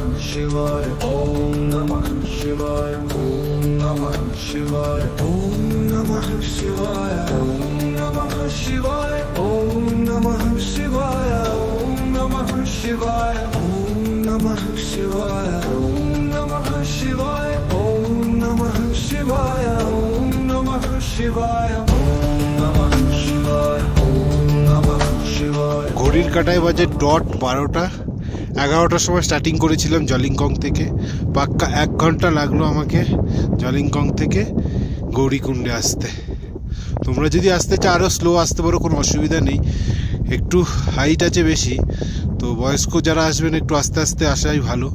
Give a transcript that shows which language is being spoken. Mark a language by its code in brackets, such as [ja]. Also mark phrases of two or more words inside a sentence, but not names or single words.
[sa] शिवाय, ॐ नमः शिवाय, ॐ नमः शिवाय, ॐ नमः शिवाय, ॐ नमः शिवाय, ॐ नमः शिवाय, ॐ नमः शिवाय, ॐ नमः शिवाय, ॐ नमः शिवाय, ॐ नमः शिवाय, ॐ नमः शिवाय, ॐ नमः शिवाय, ॐ नमः शिवाय. [bn] ঘড়ির কাঁটায় বাজে ডট 12টা। 11টার সময় স্টার্টিং করেছিলাম জলিংকং থেকে। পাক্কা 1 ঘন্টা লাগলো আমাকে জলিংকং থেকে গৌরীকুণ্ডে আসতে। তোমরা যদি আসতে চাও আরও স্লো আসতে পারো, কোনো অসুবিধা নেই। একটু হাইট আছে বেশি, তো বয়স্ক যারা আসবেন একটু আস্তে আস্তে আসাই ভালো।